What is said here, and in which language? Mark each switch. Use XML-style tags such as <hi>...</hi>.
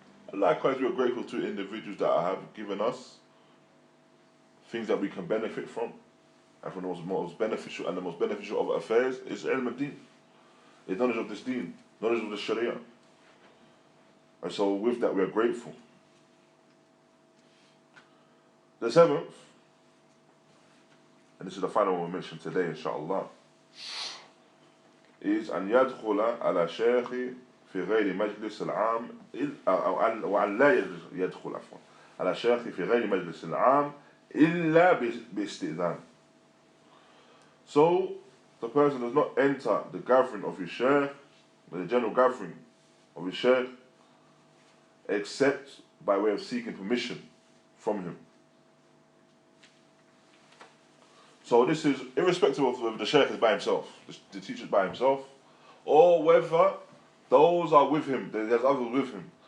<en>And likewise, we are grateful to individuals that have given us things that we can benefit from. And from the most beneficial and the most beneficial of affairs is ilm al-din. It's knowledge of this deen, knowledge of the sharia. And so with that, we are grateful. The seventh, and this is the final one we mentioned today, inshallah, is</en> <ar>أن يدخل على شيخ في غير مجلس العام وأن لا يدخل عفوا على شيخ في غير مجلس العام إلا باستئذان.</ar> <en>So, the person does not enter the gathering of his shaykh, the general gathering of his shaykh, except by way of seeking permission from him. So this is irrespective of whether the shaykh is by himself, the teacher is by himself, or whether those are with him, there's others with him.</en>